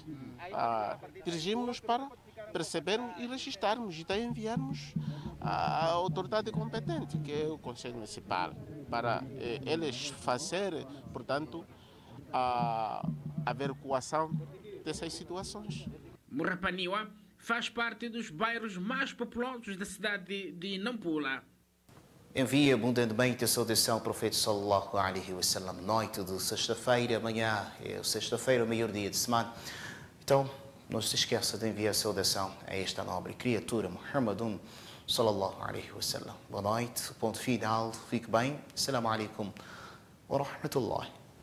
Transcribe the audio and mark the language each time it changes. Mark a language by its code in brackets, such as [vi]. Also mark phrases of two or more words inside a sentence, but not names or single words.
[pt] Dirigimos-nos para percebermos e registrarmos e daí enviarmos à autoridade competente, que é o Conselho Municipal, para eles fazerem, portanto, a averiguação dessas situações. Morrapanil faz parte dos bairros mais populosos da cidade de Nampula. Envia abundantemente a saudação ao profeta [ar] صلى الله عليه وسلم, [pt] noite de sexta-feira, amanhã é sexta-feira, o maior dia de semana. Então, não se esqueça de enviar saudação a esta nobre criatura, [ar] محمدٌ صلى الله عليه وسلم. [pt] Boa noite, ponto final, fique bem. [ar] السلام عليكم ورحمة الله